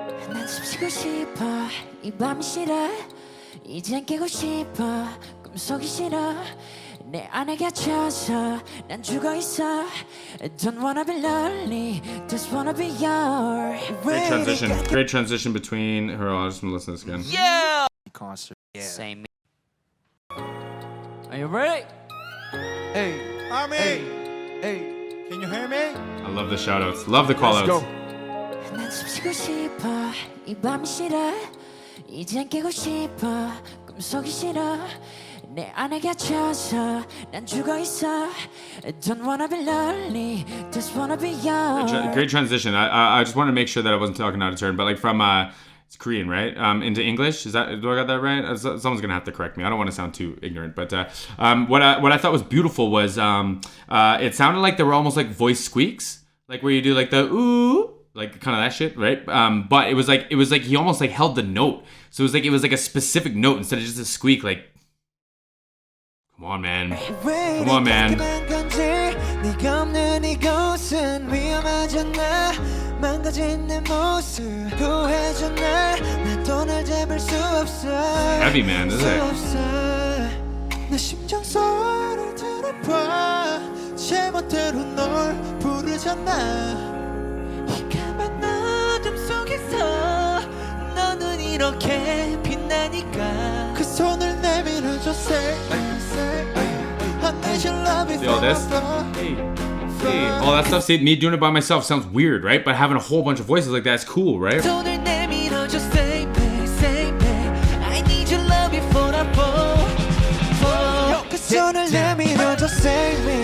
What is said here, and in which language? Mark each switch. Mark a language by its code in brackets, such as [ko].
[ko] 난 숨쉬고 싶어 이 밤이 싫어 이젠 깨고 싶어 꿈속이 싫어 내 안에 갇혀서 난 죽어있어 [en] Don't wanna be lonely Just wanna be yours Great transition between her. I just want to listen to this again. Yeah! Concert. Same me. Are you ready? Hey, Army, hey, can you hear me? I love the shout outs. Love the call let's go. outs. [ko] 난 숨쉬고 싶어 이 밤이 싫어 이젠 깨고 싶어 꿈속이 싫어 내 안에 갇혀서 난 죽어있어 [en] Don't wanna be lonely Just wanna be yours Great transition. I just wanted to make sure that I wasn't talking out of turn, but like from it's Korean, right? Into English. Do I got that right? Someone's gonna have to correct me. I don't want to sound too ignorant, but what I thought was beautiful was it sounded like they were almost like voice squeaks, like where you do like the ooh, like kind of that shit, right? But it was like he almost like held the note, so it was like a specific note instead of just a squeak. Like, come on, man. Come on, man. [ko] 네가 없는 이곳은 위험하잖아 망가진 내 모습 구해줘 날 돈을 잡을 수 없어 [en] Heavy, man, isn't it? [ko] 내 심장 소리를 들어봐 제멋대로 널 부르잖아 이 까만 어둠 속에서 너는 이렇게 빛나니까 그 손을 내밀어줘 [en] say I need your love See all this? Hey, all that stuff. See, me doing it by myself sounds weird, right? But having a whole bunch of voices like that's cool, right? [ko] 손을 내밀어줘 [en] say I need your love before I fall [ko] 그 손을 내밀어줘 say